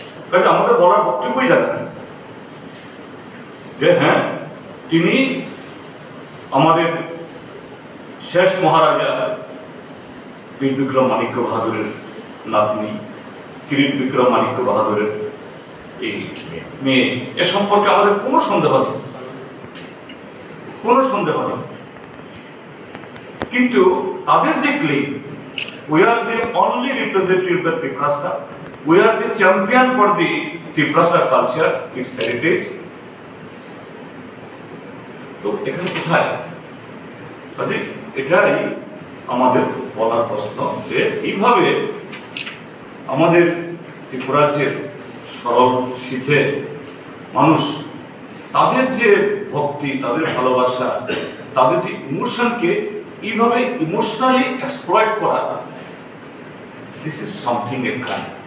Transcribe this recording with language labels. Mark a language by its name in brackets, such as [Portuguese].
[Bangla] কাজে আমাদের বলার বক্তব্যই জানেন যে হ্যাঁ, তিনি আমাদের শেষ মহারাজা বীর বিক্রম মাণিক্য বাহাদুরের নাতনি, কিরিট বিক্রম মাণিক্য বাহাদুরের এই মেয়ে। এ সম্পর্কে আমাদের কোনো সন্দেহ নেই, কোনো সন্দেহ নেই। কিন্তু তাদের যে claim, [English] we are the only representative of the Triprasa, we are the champion for the Triprasa culture, its heritage. [Bangla] তো এখানে কোথায়? কাজে এটাই আমাদের বলার প্রশ্ন যে এইভাবে আমাদের ত্রিপুরাজ্যের সরল শীতে মানুষ তাদের যে ভক্তি, তাদের ভালোবাসা, তাদের যে ইমোশনকে এইভাবে ইমোশনালি এক্সপ্লয়েট করা, [English] This is something a crime.